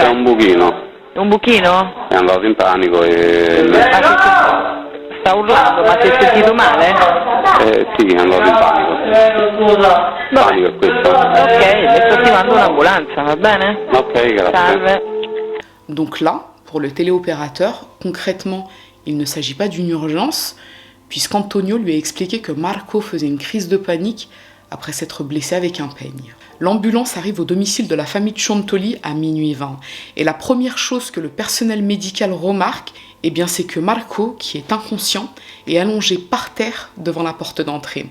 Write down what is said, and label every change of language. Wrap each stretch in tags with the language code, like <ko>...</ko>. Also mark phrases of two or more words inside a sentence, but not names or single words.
<it>C'è un buchino. Un buchino? È andato in panico e... Sta urlando, ma si è sentito male? Sì, è andato in panico. Panico è questo. Ok, le sto attivando un'ambulanza, va bene? Ok, grazie. Salve.</it> <fr>Donc là, pour le téléopérateur, concrètement, il ne s'agit pas d'une urgence, puisqu'Antonio lui a expliqué que Marco faisait une crise de panique après s'être blessé avec un peigne. L'ambulance arrive au domicile de la famille Ciontoli à minuit 20, et la première chose que le personnel médical remarque, eh bien, c'est que Marco, qui est inconscient, est allongé par terre devant la porte d'entrée.</fr>